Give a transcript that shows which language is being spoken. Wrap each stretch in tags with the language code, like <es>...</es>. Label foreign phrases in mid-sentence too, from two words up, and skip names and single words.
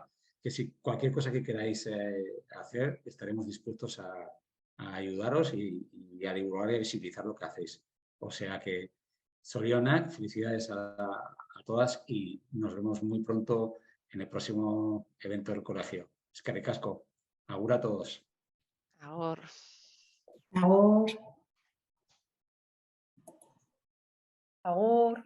<es>Que si cualquier cosa que queráis hacer, estaremos dispuestos a ayudaros y a divulgar y a visibilizar lo que hacéis. O sea que, zorionak, felicidades a todas y nos vemos muy pronto en el próximo evento del colegio.</es> <eu>Eskerrik asko. Agur</eu> <es>a todos.</es> <eu>Agur. Agur. Agur.</eu>